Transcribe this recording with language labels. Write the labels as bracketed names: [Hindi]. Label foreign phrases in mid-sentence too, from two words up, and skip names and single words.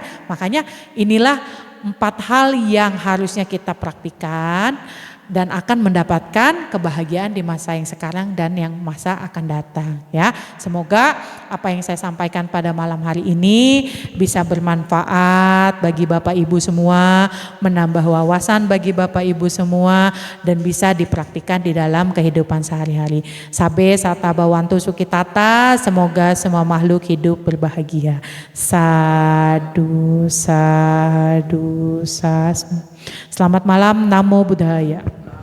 [Indonesian] Makanya inilah 4 hal yang harusnya kita praktikkan dan akan mendapatkan kebahagiaan di masa yang sekarang dan yang masa akan datang ya. Semoga apa yang saya sampaikan pada malam hari ini bisa bermanfaat bagi Bapak Ibu semua, menambah wawasan bagi Bapak Ibu semua dan bisa dipraktikkan di dalam kehidupan sehari-hari. [Pali] Sabe sata bawantu sukitata, [Indonesian] semoga semua makhluk hidup berbahagia. [Pali] Sadu, sadu, [Indonesian] sas. Selamat malam, [Pali] Namo Buddhaya.